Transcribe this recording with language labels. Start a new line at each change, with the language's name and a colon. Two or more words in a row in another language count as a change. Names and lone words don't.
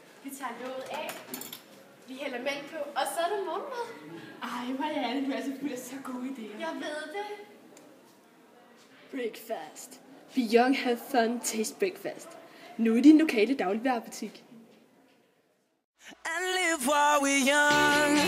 Danish: Vi tager låget af. Vi hælder mælk på, og så er der morgenmad. Ej, Marianne, du er altså fuld af så gode idéer. Jeg ved det.
English: Breakfast. Beyond Have Fun Taste Breakfast.
Danish: Nu i din lokale dagligvarebutik.
English: And live while we're young.